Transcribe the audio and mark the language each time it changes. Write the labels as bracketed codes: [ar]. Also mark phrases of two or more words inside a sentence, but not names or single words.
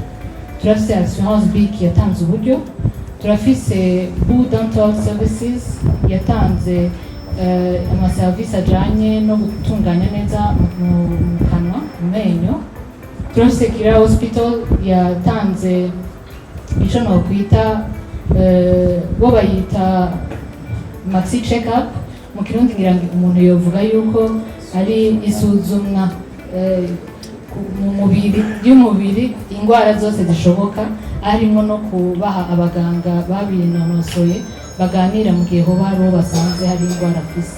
[rn] Turafise Assurance BIC yatanze uburyo, turafise Bu Dental Services yatanze amaserivisi ajanye no gutunganya neza mu kanwa mu menyo. Turafise Kira Hospital yatanze ico nokwita bo bayita maxi check-up, mu kirundi ngira ngo umuntu yovuga yuko ari isuzumwa mu mubiri y'umubiri ingwara zose zishoboka, harimo no kubaha abaganga babinonosoye baganira mu gihe hoba hariho basanze hari ingwara afise.